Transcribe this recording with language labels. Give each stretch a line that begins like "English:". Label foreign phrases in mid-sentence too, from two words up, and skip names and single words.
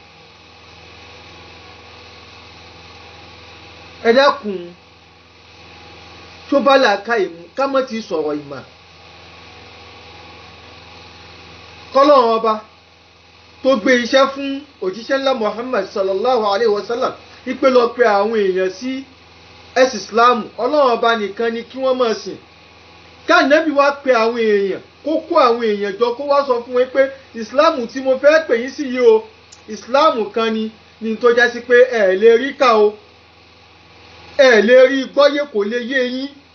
Yoruba: Ẹ dákun, tó bá làákà ìmú ká mọ́ ti sọ̀rọ̀ ìmọ̀. Kọ́lọ́run ọba tó gbé iṣẹ́ fún òjíṣẹ́ ńlá Muhammad
Arabic: صلى الله عليه وسلم
Yoruba: ipe lọ pe àwọn èèyàn sí ẹ̀sìn Islam, Ọlọ́run ọba nìkan ni kí wọ́n máa sìn. Kánábì wá pe àwọn èèyàn, kó kó àwọn èèyàn jọ, kó wá sọ fún wọn pé Islam tí mo fẹ́ pè yín sí yìí o, Islam kan ni, ní tó já sí pé ẹ lè rí kà o, ẹ lè rí gbọ́yé, kò lè yé yín.